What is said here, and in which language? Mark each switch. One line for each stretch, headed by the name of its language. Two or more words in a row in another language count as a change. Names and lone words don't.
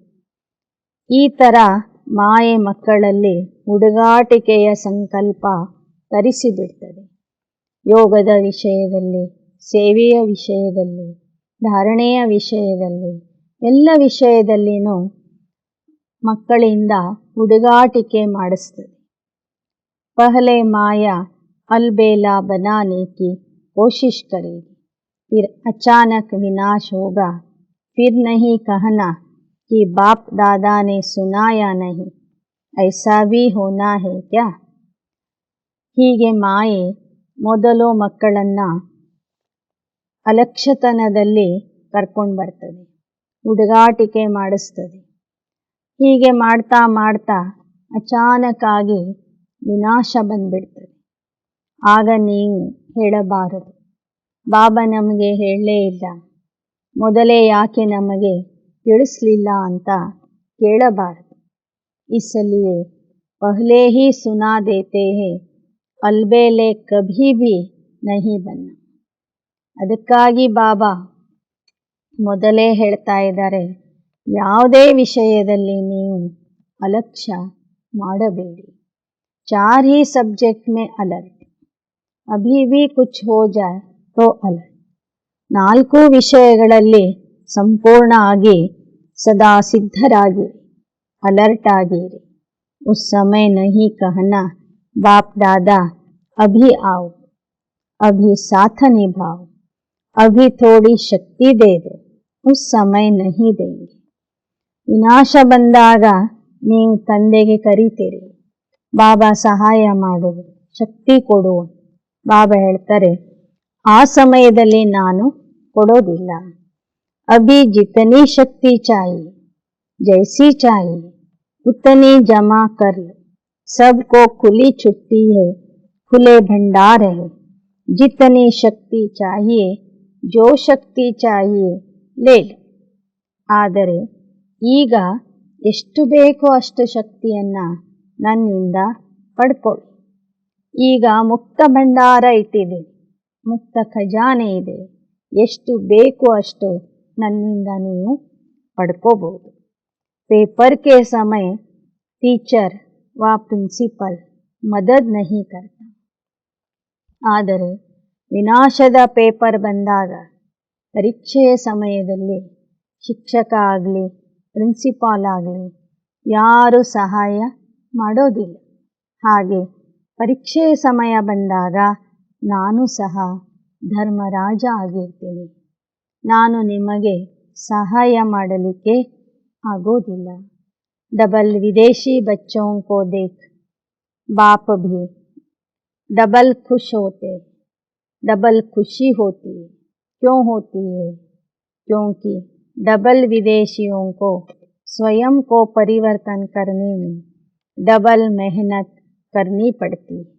Kannada: ಈ ಥರ ಮಾಯೆ ಮಕ್ಕಳಲ್ಲಿ ಹುಡುಗಾಟಿಕೆಯ ಸಂಕಲ್ಪ ತರಿಸಿಬಿಡ್ತದೆ. ಯೋಗದ ವಿಷಯದಲ್ಲಿ, ಸೇವೆಯ ವಿಷಯದಲ್ಲಿ, ಧಾರಣೆಯ ವಿಷಯದಲ್ಲಿ, ಎಲ್ಲ ವಿಷಯದಲ್ಲಿನೂ ಮಕ್ಕಳಿಂದ ಹುಡುಗಾಟಿಕೆ ಮಾಡಿಸ್ತದೆ.
Hindi: पहले माया अलबेला बनाने की कोशिश करेगी, फिर अचानक विनाश होगा. फिर नहीं कहना कि बाप दादा ने सुनाया नहीं, ऐसा भी होना है क्या?
Kannada: ಹೀಗೆ ಮಾಯೆ ಮೊದಲು ಮಕ್ಕಳನ್ನ ಅಲಕ್ಷ್ಯತನದಲ್ಲಿ ಕರ್ಕೊಂಡು ಬರ್ತದೆ, ಹುಡುಗಾಟಿಕೆ ಮಾಡಿಸ್ತದೆ. ಹೀಗೆ ಮಾಡ್ತಾ ಮಾಡ್ತಾ ಅಚಾನಕ್ಕಾಗಿ ವಿನಾಶ ಬಂದ್ಬಿಡ್ತದೆ. ಆಗ ನೀವು ಹೇಳಬಾರದು, ಬಾಬಾ ನಮಗೆ ಹೇಳಲೇ ಇಲ್ಲ, ಮೊದಲೇ ಯಾಕೆ ನಮಗೆ ತಿಳಿಸ್ಲಿಲ್ಲ ಅಂತ ಕೇಳಬಾರದು.
Hindi: इसलिए पहले ही सुना देते हैं, अलबेले कभी भी नहीं बनना.
Kannada: ಅದಕ್ಕಾಗಿ ಬಾಬಾ ಮೊದಲೇ ಹೇಳ್ತಾ ಇದ್ದಾರೆ, ಯಾವುದೇ ವಿಷಯದಲ್ಲಿ ನೀವು ಅಲಕ್ಷ್ಯ ಮಾಡಬೇಡಿ.
Hindi: 4 ही सब्जेक्ट में अलर्ट, अभी भी कुछ हो जाए तो अलर्ट.
Kannada: 4 ವಿಷಯಗಳಲ್ಲಿ ಸಂಪೂರ್ಣ ಆಗಿ ಸದಾ ಸಿದ್ಧರಾಗಿರಿ, अलर्ट ಆಗಿರಿ.
Hindi: उस समय नहीं कहना बाप दादा अभी आओ, अभी साथ निभाओ, अभी थोड़ी शक्ति दे दो, उस समय नहीं देंगे.
Kannada: ವಿನಾಶ ಬಂದಾಗ ನೀವು ತಂದೆಗೆ ಕರೀತೀರಿ, ಬಾಬಾ ಸಹಾಯ ಮಾಡು, ಶಕ್ತಿ ಕೊಡು. ಬಾಬಾ ಹೇಳ್ತಾರೆ, ಆ ಸಮಯದಲ್ಲಿ ನಾನು ಕೊಡೋದಿಲ್ಲ.
Hindi: अभी जितनी शक्ति चाहिए, जैसी चाहिए उतनी जमा कर लो. सबको खुली छुट्टी है, खुले भंडार है. जितनी शक्ति चाहिए, जो शक्ति चाहिए ले लो.
Kannada: ಆದರೆ ಈಗ ಎಷ್ಟು ಬೇಕೋ ಅಷ್ಟು ಶಕ್ತಿಯನ್ನ ನನ್ನಿಂದ ಪಡ್ಕೊಳ್ಳಿ. ಈಗ ಮುಕ್ತ ಭಂಡಾರ ಇಟ್ಟಿದೆ, ಮುಕ್ತ ಖಜಾನೆ ಇದೆ. ಎಷ್ಟು ಬೇಕೋ ಅಷ್ಟು ನನ್ನಿಂದ ನೀವು ಪಡ್ಕೋಬಹುದು.
Hindi: पेपर के समय टीचर व प्रिंसिपल मदद नहीं करता,
Kannada: ಆದರೆ ವಿನಾಶದ ಪೇಪರ್ ಬಂದಾಗ ಪರೀಕ್ಷೆಯ ಸಮಯದಲ್ಲಿ ಶಿಕ್ಷಕ ಆಗಲಿ ಪ್ರಿನ್ಸಿಪಾಲ್ ಆಗಲಿ ಯಾರೂ ಸಹಾಯ ಮಾಡೋದಿಲ್ಲ. ಹಾಗೆ ಪರೀಕ್ಷೆಯ ಸಮಯ ಬಂದಾಗ ನಾನು ಸಹ ಧರ್ಮರಾಜ ಆಗಿರ್ತೀನಿ, ನಾನು ನಿಮಗೆ ಸಹಾಯ ಮಾಡಲಿಕ್ಕೆ आगोदिल्ला.
Hindi: डबल विदेशी बच्चों को देख बाप भी डबल खुश होते, डबल खुशी होती है. क्यों होती है? क्योंकि डबल विदेशियों को स्वयं को परिवर्तन करने में डबल मेहनत करनी पड़ती है.